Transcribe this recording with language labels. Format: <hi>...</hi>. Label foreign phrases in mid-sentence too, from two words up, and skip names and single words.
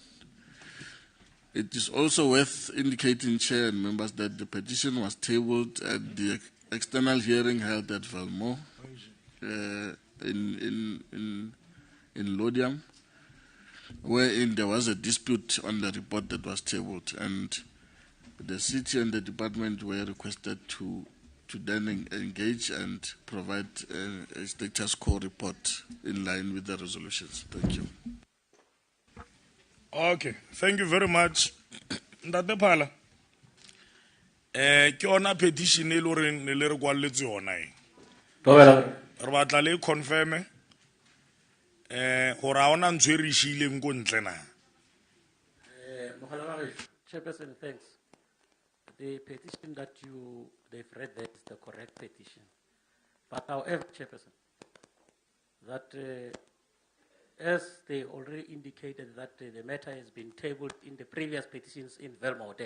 <en>It is also worth indicating, Chair and members, that the petition was tabled at the external hearing held at Valmore in Lodium, wherein there was a dispute on the report that was tabled, and the city and the department were requested to then engage and provide a status quo report in line with the resolutions. Thank you. Okay, thank you very much. Ntate Phala.</en> <st>Ke ona petition e le hore ne le re kwalletse yona e. Re batla le confirm hore ha ona ntho e re shileng ko ntle na.</st> <en>Chairperson, thanks. The petition that they've read, that is the correct petition. But however, Chairperson, that as they already indicated that the matter has been tabled in the previous petitions in Velma Hotel.</en>